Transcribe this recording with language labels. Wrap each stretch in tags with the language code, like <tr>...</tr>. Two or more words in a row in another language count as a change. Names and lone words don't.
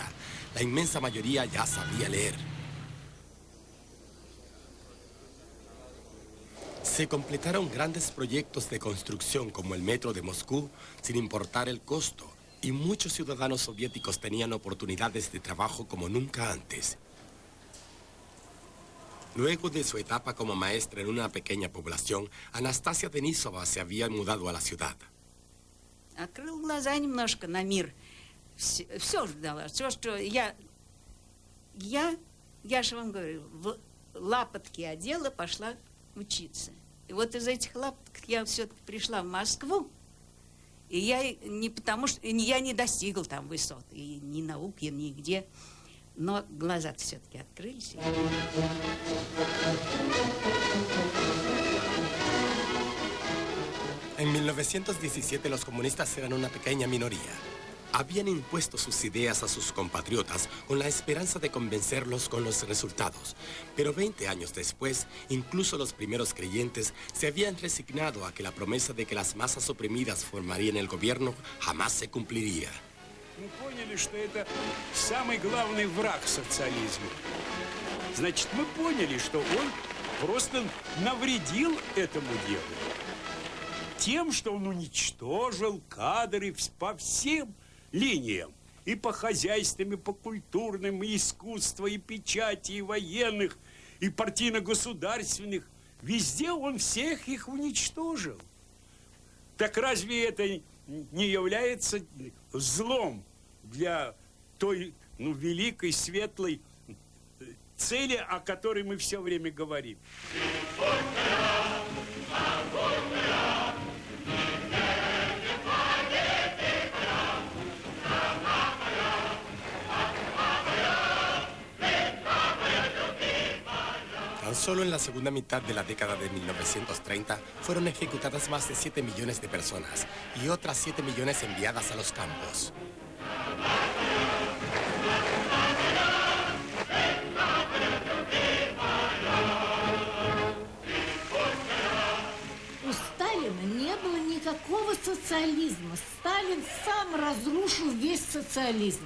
<es>La inmensa mayoría ya sabía leer. Se completaron grandes proyectos de construcción como el metro de Moscú, sin importar el costo, y muchos ciudadanos soviéticos tenían oportunidades de trabajo como nunca antes. Luego de su etapa como maestra en una pequeña población, Anastasia Denisova se había mudado a la ciudad.</es> <ru>Открыл глаза немножко на мир. Все ждала. Все, что я же вам говорю, в лапотки одела, пошла учиться. И вот из этих лапоток я все-таки пришла в Москву. И я не потому что я не достигла там высот, и ни науки, нигде. Но глаза-то все-таки открылись.</ru> <es>En 1917 los comunistas eran una pequeña minoría. Habían impuesto sus ideas a sus compatriotas con la esperanza de convencerlos con los resultados. Pero 20 años después, incluso los primeros creyentes se habían resignado a que la promesa de que las masas oprimidas formarían el gobierno jamás se cumpliría.</es> <ru>Мы поняли, что это самый главный враг социализма. Значит, мы поняли, что он просто навредил этому делу. Тем, что он уничтожил кадры по всем линиям. И по хозяйственным, и по культурным, и искусства, и печати, и военных, и партийно-государственных. Везде он всех их уничтожил. Так разве это не является злом для той, великой, светлой цели, о которой мы все время говорим?</ru> <es>Tan solo en la segunda mitad de la década de 1930 fueron ejecutadas más de 7 millones de personas y otras 7 millones enviadas a los campos.</es> <ru>У Сталина не было никакого социализма. Сталин сам разрушил весь социализм.</ru>